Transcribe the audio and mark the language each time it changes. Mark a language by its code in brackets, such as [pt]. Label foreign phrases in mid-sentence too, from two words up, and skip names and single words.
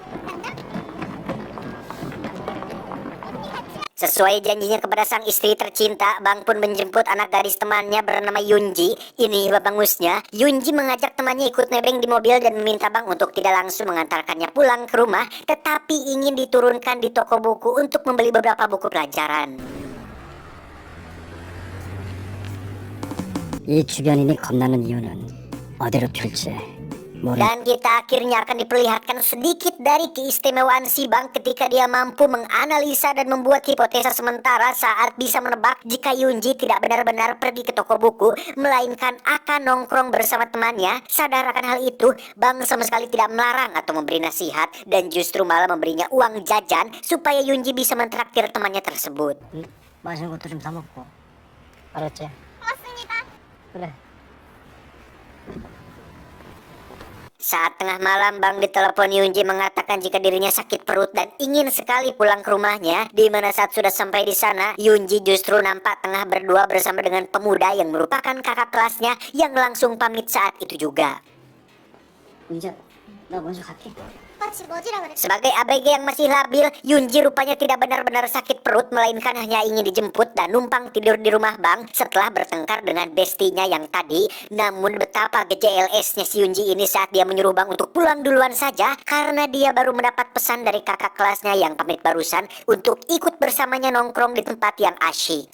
[id] Sesuai janjinya kepada sang istri tercinta, Bang pun menjemput anak gadis temannya bernama Yunji. Ini babangusnya. Yunji mengajak temannya ikut nebeng di mobil dan meminta Bang untuk tidak langsung mengantarkannya pulang ke rumah, tetapi ingin diturunkan di toko buku untuk membeli beberapa buku pelajaran. [ko] 이 주변인이 겁나는 이유는 어디로 튈지 [id] Dan kita akhirnya akan diperlihatkan sedikit dari keistimewaan si Bang ketika dia mampu menganalisa dan membuat hipotesa sementara saat bisa menebak jika Yunji tidak benar-benar pergi ke toko buku, melainkan akan nongkrong bersama temannya. Sadar akan hal itu, Bang sama sekali tidak melarang atau memberi nasihat dan justru malah memberinya uang jajan supaya Yunji bisa mentraktir temannya tersebut. [ko] 맛있는 것도 좀 사 먹고. 알았지? 고맙습니다. 그래. [id] Saat tengah malam, Bang ditelepon Yunji mengatakan jika dirinya sakit perut dan ingin sekali pulang ke rumahnya. Di mana saat sudah sampai di sana, Yunji justru nampak tengah berdua bersama dengan pemuda yang merupakan kakak kelasnya yang langsung pamit saat itu juga. [ko] 이제 나 먼저 갈게. 오빠 집 어디라 그랬어? [id] Sebagai ABG yang masih labil, Yunji rupanya tidak benar-benar sakit perut, melainkan hanya ingin dijemput dan numpang tidur di rumah Bang setelah bertengkar dengan bestinya yang tadi. Namun betapa GJLS-nya si Yunji ini saat dia menyuruh Bang untuk pulang duluan saja karena dia baru mendapat pesan dari kakak kelasnya yang pamit barusan untuk ikut bersamanya nongkrong di tempat yang asyik.